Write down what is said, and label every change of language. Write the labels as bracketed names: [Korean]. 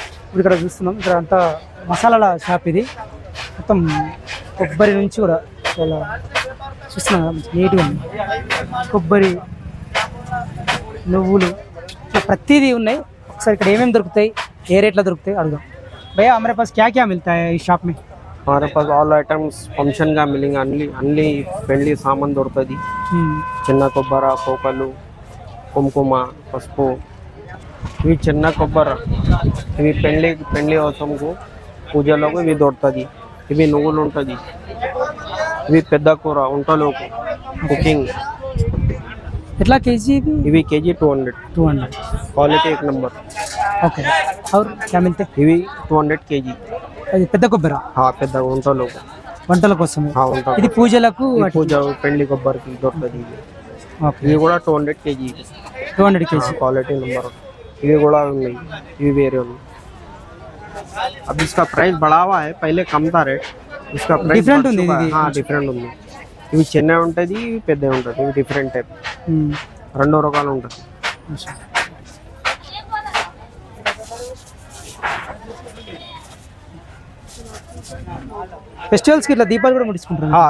[Telugu] ఇప్పుడు ఇక్కడ చూస్తున్నాం, ఇక్కడ అంతా మసాలాల షాప్ ఇది. మొత్తం కొబ్బరి నుంచి కూడా చాలా చూస్తున్నాం కదా, మంచి నీట్గా ఉంది. కొబ్బరి, నువ్వులు, ఇట్లా ప్రతిదీ ఉన్నాయి. ఒకసారి ఇక్కడ ఏమేమి దొరుకుతాయి, ఏ రేట్లో దొరుకుతాయి అడుగుదాం. [Hindi] भैया हमारे पास क्या क्या मिलता है इस शॉप में? हमारे पास ऑल आइटम्स फंक्शन का मिलेंगे. [Telugu] अन्नी पेंडी सामान दొరుకుతది. చిన్న కొబ్బర, పోకలు, కుంకుమ, పసుపు. ఇవి చిన్న కొబ్బర, ఇవి పెండ్లి అవసరంకు పూజలోకి ఇవి దొరుకుతది. ఇవి నువ్వులు ఉంటుంది. ఇవి పెద్ద కూర వంటలోకి కుకింగ్. [Hindi] कितना केजी? [Telugu] ఇవి కేజీ 200. [Hindi] क्वालिटी एक नंबर. ओके, और क्या मिलते हैं? [Telugu] ఇవి 200 కేజీ. అది పెద్ద కొబ్బరి పెద్ద వంటలోకి, వంటల కోసం. వంట ఇది పూజలకు, పూజ పెండ్లి కొబ్బరికి దొరుకుతుంది. ఓకే, ఇవి కూడా 200 కేజీ. 200 కేజీ. [Hindi] Quality number. [Telugu] ఇవి కూడా ఉన్నాయి, ఇవి వేరే ఉన్నాయి. [Hindi] अब इसका प्राइस बढ़ा हुआ है, पहले कम था रेट. इसका प्राइस [Telugu] डिफरेंट ఉంది ఇది. డిఫరెంట్ ఉంది. ఇవి చిన్న ఉంటుంది, ఇవి పెద్ద ఉంటుంది. ఇవి డిఫరెంట్ టైప్, రెండు రకాలు ఉంటుంది. ఫెస్టివల్స్కి ఇట్లా దీపాలు కూడా ముట్టించుకుంటారు?